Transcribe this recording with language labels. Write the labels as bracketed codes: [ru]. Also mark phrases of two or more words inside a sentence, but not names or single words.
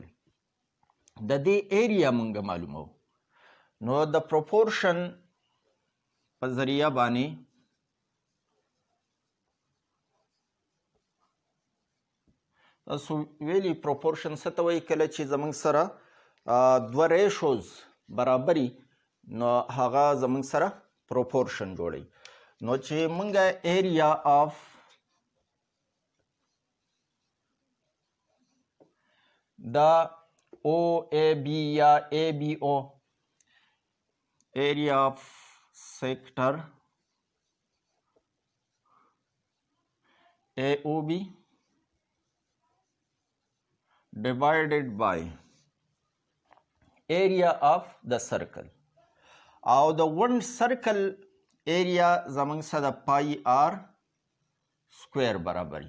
[ps] د دې ایریا مونږ معلومو نو د پروپورشن په ذریعه باندې تاسو ویلي پروپورشن څه ته وایي کله چې زموږ سره دوه ریشوز برابري نو هغه زموږ سره پروپورشن جوړوي. نو چې مونږ [en] area of [ps] دا [en] O A B [ps] یا [en] A B O area of sector A O B divided by area of د سرکل [ps] او د [en] one circle area [ps] زموږ سره د [en] pi r square برابري.